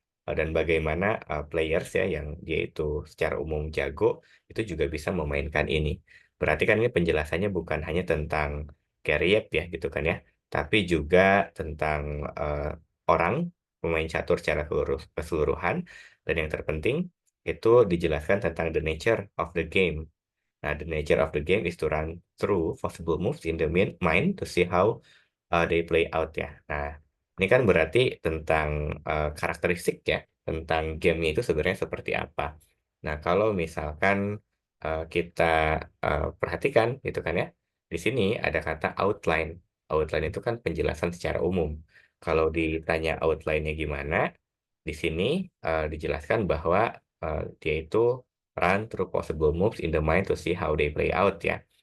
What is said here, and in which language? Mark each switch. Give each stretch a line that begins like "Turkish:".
Indonesian: dan bagaimana players ya yang dia itu secara umum jago itu juga bisa memainkan ini. Berarti kan ini penjelasannya bukan hanya tentang Garryep ya gitu kan ya, tapi juga tentang eh, orang pemain catur secara keseluruhan, dan yang terpenting itu dijelaskan tentang
English: the nature of the game. Nah, the nature of the game is to run through possible moves in the mind to see how they play out ya.
Indonesian: Nah, ini kan berarti tentang karakteristik ya, tentang gamenya itu sebenarnya seperti apa. Nah, kalau misalkan kita perhatikan gitu kan ya, di sini ada kata outline. Outline itu kan penjelasan secara umum. Kalau ditanya outline-nya gimana, di sini dijelaskan bahwa dia itu
English: run through possible moves in the mind to see how they play out
Indonesian: ya.